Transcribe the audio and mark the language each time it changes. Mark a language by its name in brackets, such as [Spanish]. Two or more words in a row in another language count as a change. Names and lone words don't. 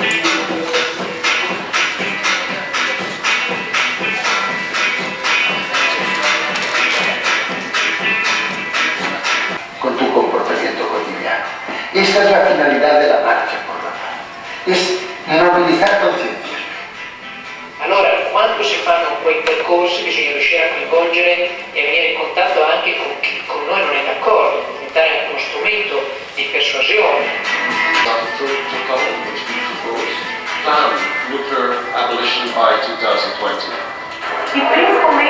[Spanish] con tu comportamiento cotidiano. Esta es la finalidad de la marcha por la paz, es mobilizar conciencias. [Italian] Allora, quando si fanno quei percorsi bisogna riuscire a coinvolgere e venire in contatto anche con chi con noi non è d'accordo, diventare anche uno strumento di persuasione. [English] Plan nuclear abolition by 2020.